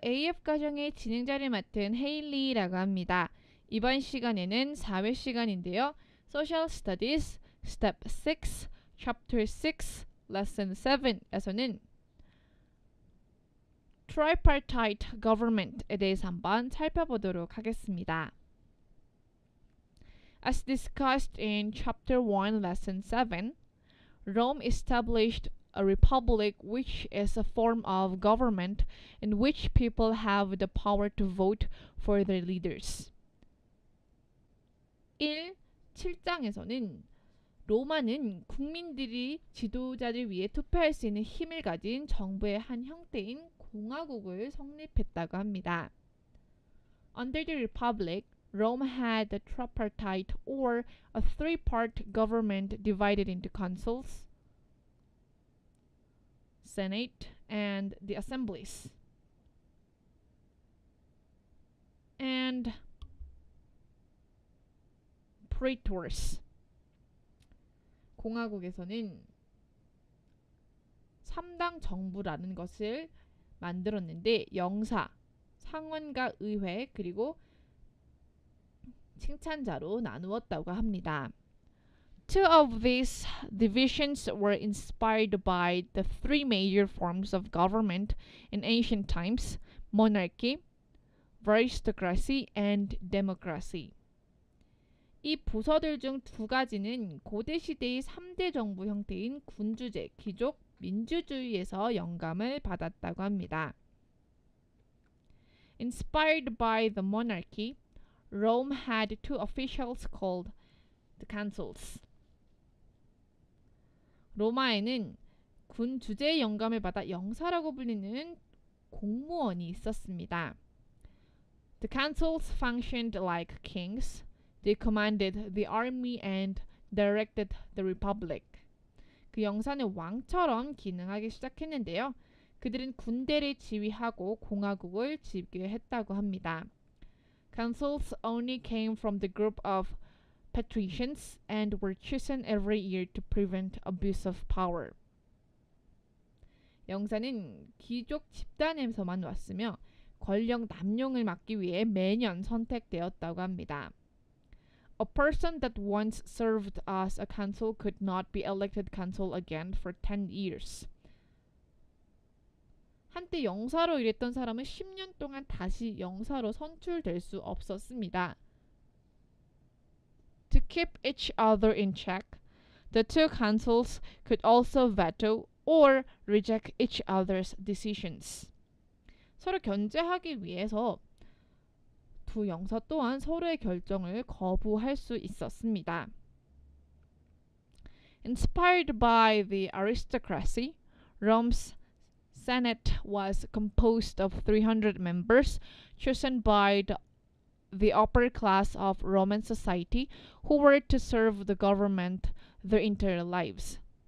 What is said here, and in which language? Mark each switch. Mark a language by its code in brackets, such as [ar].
[ko] AF 과정의 진행자를 맡은 헤일리라고 합니다. 이번 시간에는 4회 시간인데요. Social Studies Step 6, Chapter 6, Lesson 7에서는 Tripartite Government에 대해서 한번 살펴보도록 하겠습니다. [en] As discussed in Chapter 1, Lesson 7, Rome established a republic which is a form of government in which people have the power to vote for their leaders. [ko] 7장에서는 로마는 국민들이 지도자를 위해 투표할 수 있는 힘을 가진 정부의 한 형태인 공화국을 성립했다고 합니다. [en] Under the republic, Rome had a tripartite or a three-part government divided into consuls, Senate, and the assemblies. And praetors. [ko] 공화국에서는 3당 정부라는 것을 만들었는데 영사, 상원과 의회, 그리고 칭찬자로 나누었다고 합니다. [en] Two of these divisions were inspired by the three major forms of government in ancient times: monarchy, aristocracy, and democracy. [ko] 이 부서들 중 두 가지는 고대 시대의 3대 정부 형태인 군주제, 귀족, 민주주의에서 영감을 받았다고 합니다. [en] Inspired by the monarchy, Rome had two officials called the consuls. [ko] 로마에는 군 주제의 영감을 받아 영사라고 불리는 공무원이 있었습니다. [en] The consuls functioned like kings. They commanded the army and directed the republic. [ko] 그 영사는 왕처럼 기능하기 시작했는데요. 그들은 군대를 지휘하고 공화국을 지배했다고 합니다. [en] Consuls only came from the group of patricians and were chosen every year to prevent abuse of power. [ko] 영사는 귀족 집단에서만 왔으며 권력 남용을 막기 위해 매년 선택되었다고 합니다. [en] A person that once served as a consul could not be elected consul again for 10 years. [ko] 한때 영사로 일했던 사람은 10년 동안 다시 영사로 선출될 수 없었습니다. [en] To keep each other in check, the two consuls could also veto or reject each other's decisions. [ko] 서로 견제하기 위해서 두 영사 또한 서로의 결정을 거부할 수 있었습니다. [en] Inspired by the aristocracy, Rome's Senate was composed of 300 members chosen by the upper class of Roman society who were to serve the government their entire lives.